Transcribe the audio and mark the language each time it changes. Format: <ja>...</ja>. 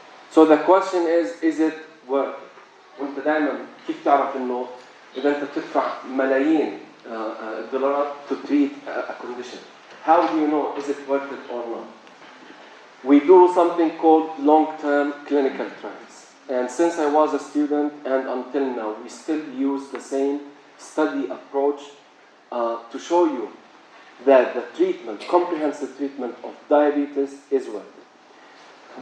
<en>So the question is it worth it?</en> <ar>وانت دائما كيف تعرف انه اذا انت بتدفع ملايين الدولارات</ar> <en>to treat a condition? How do you know is it worth it or not? We do something called long-term clinical trials. And since I was a student and until now, we still use the same study approach to show you that the treatment, comprehensive treatment of diabetes is worth it.</en>